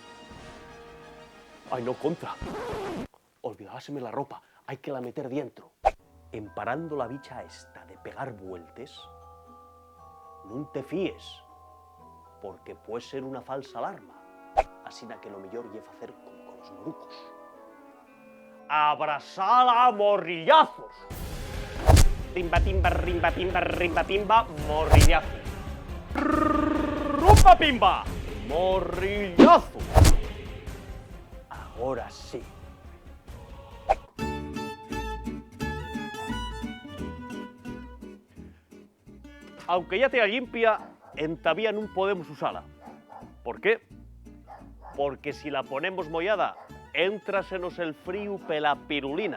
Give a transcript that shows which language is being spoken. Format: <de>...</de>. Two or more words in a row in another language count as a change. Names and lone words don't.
<es>¡Ay, no, contra! Olvidáseme la ropa, hay que la meter dentro. Emparando la bicha esta de pegar vueltas, no te fíes, porque puede ser una falsa alarma. Así que lo mejor es hacer como con los morucos. ¡Abrazala a morrillazos! Timba, timba, rimba, timba, rimba, timba, morrillazo. ¡Rumba, pimba! ¡Morrillazo! Ahora sí. Aunque ya te limpia, todavía no podemos usarla. ¿Por qué? Porque si la ponemos mollada, éntrasenos el frío pela pirulina.</es>